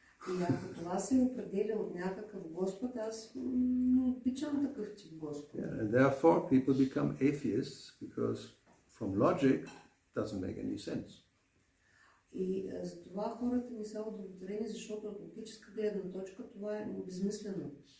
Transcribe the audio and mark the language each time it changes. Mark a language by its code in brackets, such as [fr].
[bg] И ако това се определя от някакъв Господ, аз не обичам такъв тип Господ. [en] And therefore people become atheists because from logic doesn't make any sense. [bg] И за това хората не са удовлетворени, защото от логическа гледна точка това е безмислено.